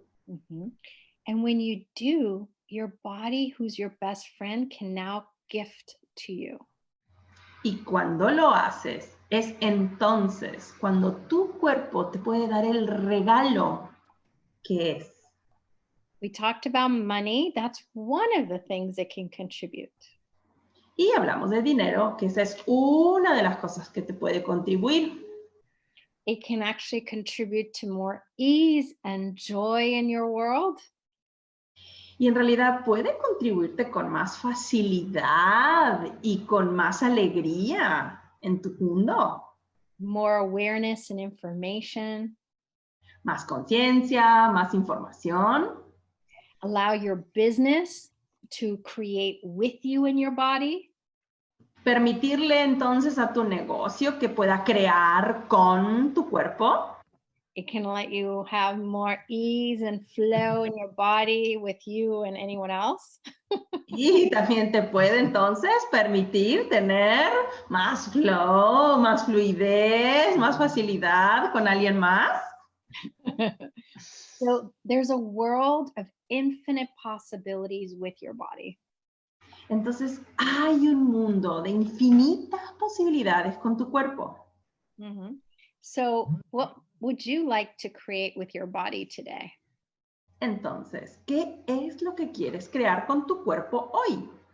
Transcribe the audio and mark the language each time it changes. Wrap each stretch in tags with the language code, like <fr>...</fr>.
<en>Mm-hmm. And when you do, your body, who's your best friend, can now gift to you.</en> <es>Y cuando lo haces, es entonces cuando tu cuerpo te puede dar el regalo que es.</es> <en>We talked about money. That's one of the things that can contribute.</en> <es>Y hablamos de dinero, que esa es una de las cosas que te puede contribuir.</es> <en>It can actually contribute to more ease and joy in your world.</en> <es>Y en realidad puede contribuirte con más facilidad y con más alegría en tu mundo.</es> <en>More awareness and information.</en> <es>Más conciencia, más información.</es> <en>Allow your business to create with you in your body.</en> <es>Permitirle entonces a tu negocio que pueda crear con tu cuerpo.</es> <en>It can let you have more ease and flow in your body with you and anyone else.</en> <es>Y también te puede entonces permitir tener más flow, más fluidez, más facilidad con alguien más.</es> <en>So there's a world of infinite possibilities with your body.</en> <es>Entonces hay un mundo de infinitas posibilidades con tu cuerpo. Mm-hmm.</es> <en>So what would you like to create with your body today?</en> <es>Entonces, ¿qué es lo que quieres crear con tu cuerpo hoy?</es>